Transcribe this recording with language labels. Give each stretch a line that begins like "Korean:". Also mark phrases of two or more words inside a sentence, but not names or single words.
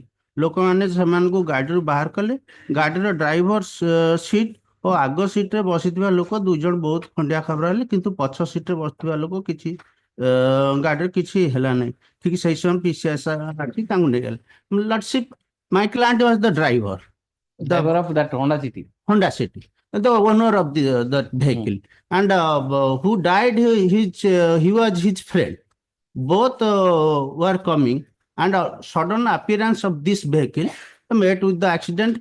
Odia: ଲୋକମାନେ ସେମାନଙ୍କୁ ଗାଡ଼ିରୁ ବାହାର କଲେ। ଗାଡ଼ିର
English: driver seat
Odia: ଓ ଆଗ ସିଟରେ ବସିଥିବା ଲୋକ 2 ଜଣ ବହୁତ ଖଣ୍ଡିଆ ଖାବରା ହେଲେ, କିନ୍ତୁ ପଛ ସିଟରେ ବସିଥିବା ଲୋକ କିଛି ଗାଡ଼ିରେ କିଛି ହେଲା ନାହିଁ। ଠିକ୍ ସେଇ ସମୟ PCS ଆସି ତାଙ୍କୁ ନେଇଗଲେ। ଲର୍ଡସିପ୍,
English: my client was the driver. Driver of that Honda City. Honda City, the owner of the vehicle, and who died, he was his friend. Both were coming, and sudden appearance of this vehicle met with the accident.